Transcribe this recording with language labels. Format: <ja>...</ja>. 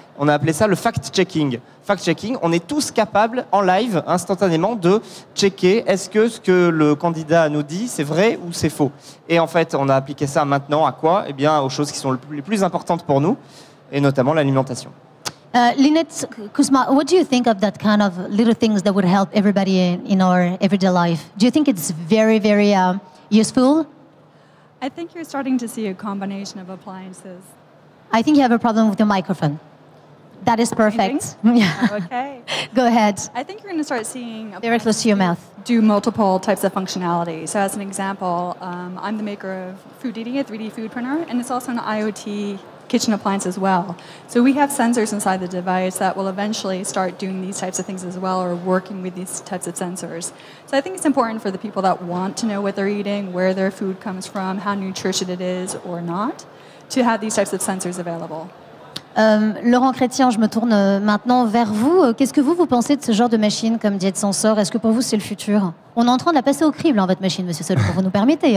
<fr>On a appelé ça le fact-checking. Fact-checking, on est tous capables, en live, instantanément, de checker est-ce que ce que le candidat nous dit, c'est vrai ou c'est faux. Et en fait, on a appliqué ça maintenant à quoi ? Eh bien, aux choses qui sont les plus importantes pour nous, et notamment l'alimentation.</fr> <en>Lynette Kuzma, what do you think of that kind of little things that would help everybody in our everyday life? Do you think it's very, very useful? I think you're starting to see a combination of appliances. I think you have a problem with your microphone. That is perfect. Yeah. Okay. Go ahead. I think you're going to start seeing Very close to your mouth. Do multiple types of functionality. So as an example, I'm the maker of Food Eating, a 3D food printer, and it's also an IoT kitchen appliance as well. So we have sensors inside the device that will eventually start doing these types of things as well, or working with these types of sensors. So I think it's important for the people that want to know what they're eating, where their food comes from, how nutritious it is or not, to have these types of sensors available.</en> <fr>Laurent Chrétien, je me tourne maintenant vers vous. Qu'est-ce que vous pensez de ce genre de machine comme Diet Sensor ? Est-ce que pour vous, c'est le futur ? On est en train de la passer au crible, votre machine, monsieur Solon, vous nous permettez.</fr>